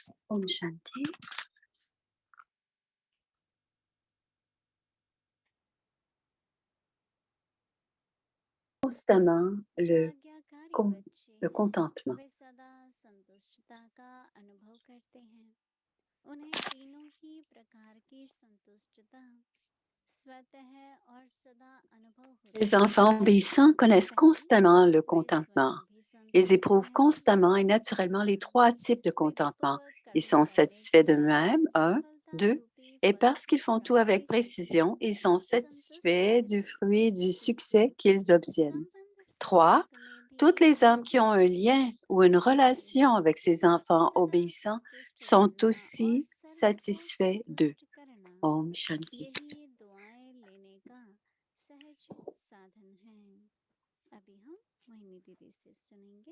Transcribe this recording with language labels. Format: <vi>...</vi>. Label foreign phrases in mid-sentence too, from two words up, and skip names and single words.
<hi>Om Shanti. Constamment स्वाज्ञाकारी</hi> <fr>con</fr> <hi>बच्चे</hi> <fr>le</fr> <hi>हैं।</hi> <fr>contentement.</fr> <hi>वे सदा संतुष्टता का अनुभव करते हैं। उन्हें तीनों ही प्रकार की संतुष्टता स्वतः और सदा अनुभव</hi> <fr>Les</fr> <hi>होती है।</hi> <fr>enfants obéissants connaissent</fr> <hi>पहले,</hi> <fr>constamment le</fr> <hi>वे</hi> <fr>contentement.</fr> <hi>स्वयं भी</hi> <fr>Ils</fr> <hi>संतुष्ट</hi> <fr>éprouvent</fr> <hi>रहते हैं।</hi> <fr>constamment et naturellement les</fr> <hi>दूसरा,</hi> <fr>trois types de contentement.</fr> <hi>विधिपूर्वक</hi> <fr>Ils</fr> <hi>करने</hi> <fr>sont</fr> <hi>वाले</hi> <fr>satisfaits</fr> <hi>कार्य</hi> <fr>d'eux-mêmes, un,</fr> <hi>सफलता</hi> <fr>deux,</fr> <hi>रूपी</hi> <fr>et</fr> <hi>फल</hi> <fr>parce</fr> <hi>की</hi> <fr>qu'ils font tout avec</fr> <hi>प्राप्ति से</hi> <fr>précision, ils sont</fr> <hi>संतुष्ट</hi> <fr>satisfaits du</fr> <hi>रहते हैं।</hi> <fr>fruit du succès qu'ils obtiennent.</fr> <hi>संबंध 3. संपर्क में भी</hi> <fr>Toutes les âmes qui</fr> <hi>इसी</hi> <fr>ont un</fr> <hi>से</hi> <fr>lien ou une</fr> <hi>संतुष्ट रहते</hi> <fr>relation</fr> <hi>हैं।</hi> <fr>avec ces enfants</fr> <hi>सदा</hi> <fr>obéissants</fr> <hi>संतुष्ट</hi> <fr>sont</fr> <hi>रहना और</hi> <fr>aussi</fr> <hi>सर्व को</hi> <fr>satisfaits d'eux.</fr> <hi>संतुष्ट करना, Om Shanti. यही दुआएं लेने का सहज साधन है। अभी हम मोहिनी दीदी से सुनेंगे।</hi>